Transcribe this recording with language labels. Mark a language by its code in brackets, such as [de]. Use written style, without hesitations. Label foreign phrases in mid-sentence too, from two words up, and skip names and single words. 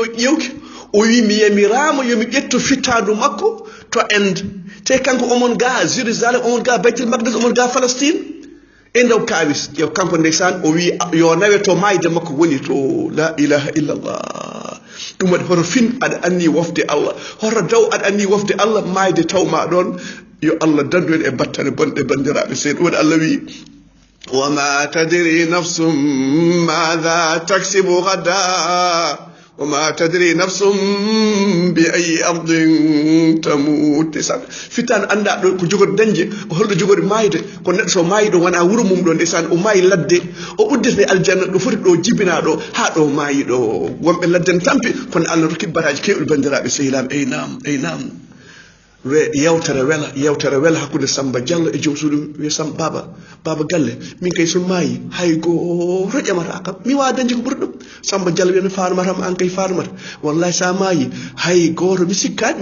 [ff] ƴewki o wi mi yamirama yomi ƴettu fittandu makko to ende te kanko omon ga jérusalem omon ga baytul maqdis omon ga palestine e ndaw kawis ƴeew kanko ndeysan o wi yo nawe to mayde makko woni to [ar] لا إله إلا الله [ff] ɗum waɗi hoto fin aɗa anni wofde allah hoto daw aɗa anni wofde allah mayde tawma ɗon yo allah dandu en e battane bonɗe bandiraɓe seyɗ ɗum waɗi allah wi [ar] وما تدري نفس ماذا تكسب غدا وما تدري نفس بأي أرض تموت [ff] fitan anda do ko jogor danje o holdo jogor mayde ko neddo so maydo wana wuro mum do ndesan o mayi ladde o uddete aljanna do foti do jibina do ha do mayi do wonbe ladden tampi kono Allah rokki baraji kewul bandirabe sehilam ay nam yewtere wela hakkude Samba Diallo e jomsuɗum wi sam baba galle min kay so maayi hay goto ƴamata kam mi wawa dañde ko ɓuri ɗum Samba Diallo wiyano farmatama an kay farmata wallahi sa maayi hay goto mi sikkani mi